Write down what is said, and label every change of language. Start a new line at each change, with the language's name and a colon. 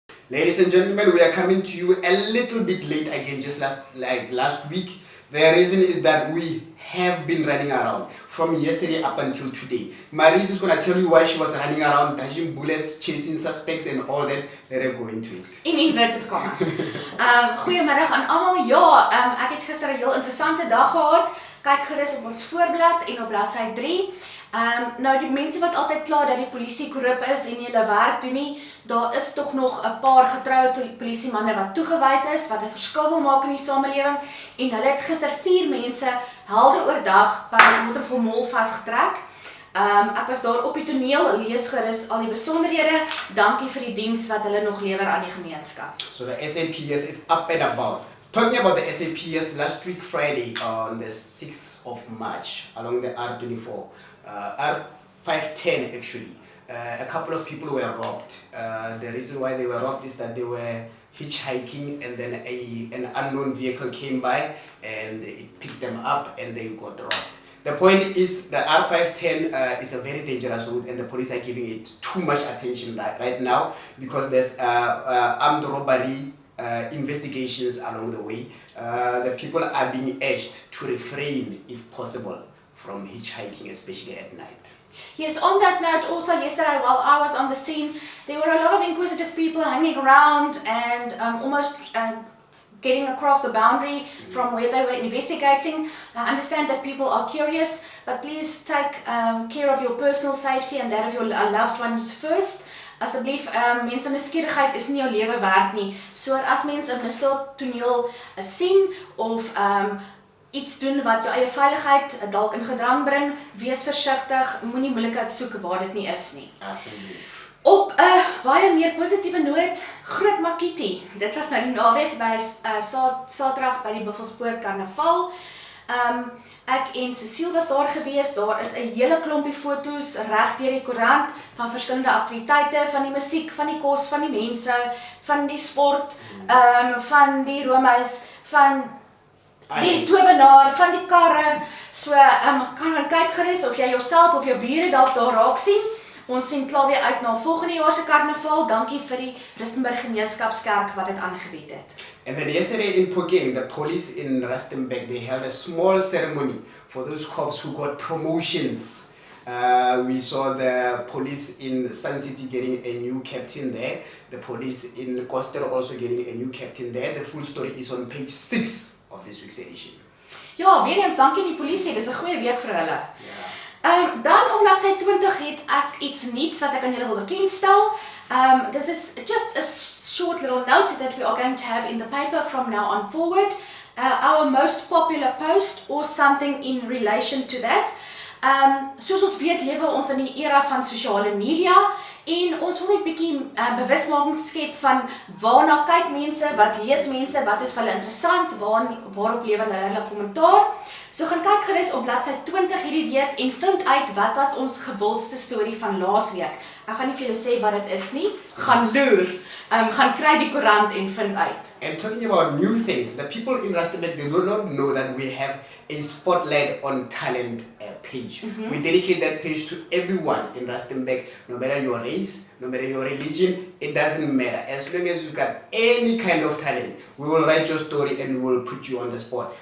English: Ladies and gentlemen, we are coming to you a little bit late again, just last week. The reason is that we have been running around from yesterday up until today. Maris is going to tell you why she was running around, dodging bullets, chasing suspects and all that. Let her go into it. In inverted commas.
Afrikaans: Goeiemiddag aan almal. Ja, ek het gister 'n heel interessante dag gehad. Kyk gerus op ons voorblad en op bladsy 3. Nou die mense wat altyd kla dat die polisie korrup is en nie hulle werk doen nie, daar is tog nog 'n paar getroue polisiemanne wat toegewyd is, wat 'n verskil wil maak in die samelewing en hulle het gister 4 mense helder oordag by 'n motorvol mall vasgetrek. Ek was daar op die toneel, lees gerus al die besonderhede. Dankie vir die diens wat hulle nog lewer aan die gemeenskap.
English: So the SAPS is up and about. Talking about the SAPS, last week Friday on the 6th of March along the R24, R510 actually, a couple of people were robbed. The reason why they were robbed is that they were hitchhiking and then an unknown vehicle came by and it picked them up and they got robbed. The point is the R510 is a very dangerous route and the police are giving it too much attention right now because there's armed robbery investigations along the way. The people are being urged to refrain, if possible, from hitchhiking, especially at night. Yes, on that note, also yesterday while I was on the scene, there were a lot of inquisitive people hanging around and almost getting across the boundary from where they were investigating. I understand that people are curious, but please take care of your personal safety and that of your loved ones first.
Afrikaans: Asseblief, mense nuuskierigheid is nie jou lewe werd nie. So as mense 'n misdaadtoneel sien of iets doen wat jou eie veiligheid dalk in gedrang bring, wees versigtig, moenie moeilikheid soek waar dit nie is nie. Asseblief. Op 'n baie meer positiewe noot, Groot Makiti. Dit was nou die naweek by Saterdag by die Buffelspoort Karnaval. Ek en Cecile was daar gewees. Daar is 'n hele klompie foto's reg deur die koerant van verskillende aktiwiteite, van die musiek, van die kos, van die mense, van die sport, van die roomhuis, van die towenaar, van die karre. So, kan kyk gerus of jy jouself of jou bure dalk daar raak sien. Ons sien klaar weer uit na volgende jaar se karnaval. Dankie vir die Rustenburg Gemeenskapskerk wat dit aangebied het.
English: And then yesterday in Phokeng, the police in Rustenburg, they held a small ceremony for those cops who got promotions. We saw the police in Sun City getting a new captain there. The police in Koster also getting a new captain there. The full story is on page 6 of this week's edition.
Afrikaans: Ja, weer eens dankie aan die polisie. Dis 'n goeie week vir hulle. Dan op bladsy 20 het ek iets nuuts wat ek aan julle wil bekendstel.
English: This is just a short little note that we are going to have in the paper from now on forward. Our most popular post or something in relation to that.
Afrikaans: Soos ons weet, lewe ons in die era van sosiale media en ons wil net 'n bietjie bewusmaking skep van waarna kyk mense, wat lees mense, wat is vir hulle interessant, waarop lewer hulle kommentaar. So gaan kyk gerus op bladsy 20 hierdie week en vind uit wat was ons gewildste storie van laasweek. Ek gaan nie vir julle sê wat dit is nie, gaan loer. Gaan kry die koerant en vind uit.
English: And talking about new things, the people in Rustenburg, they do not know that we have a Spotlight on Talent page. We dedicate that page to everyone in Rustenburg, no matter your race, no matter your religion, it doesn't matter. As long as you've got any kind of talent, we will write your story and we will put you on the spot.